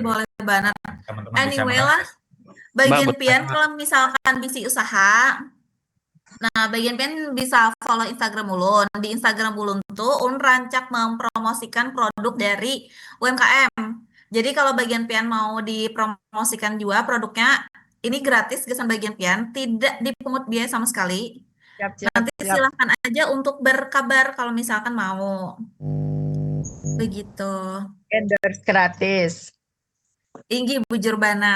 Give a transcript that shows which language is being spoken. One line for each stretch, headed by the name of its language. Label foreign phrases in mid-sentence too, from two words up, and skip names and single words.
Banjar: boleh banar. teman-teman bisa Anyway mengakses. lah, bagian Mbak, pian kalau misalkan bisi usaha, nah bagian pian bisa follow Instagram Ulun. Di Instagram Ulun tuh Ulun rancak mempromosikan produk dari UMKM. Jadi kalau bagian pian mau dipromosikan juga produknya, ini gratis gesan bagian pian, tidak dipungut biaya sama sekali. Siap, siap, Nanti siap. silahkan aja untuk berkabar kalau misalkan mau. Begitu. Endorse gratis. Inggih bujur banar.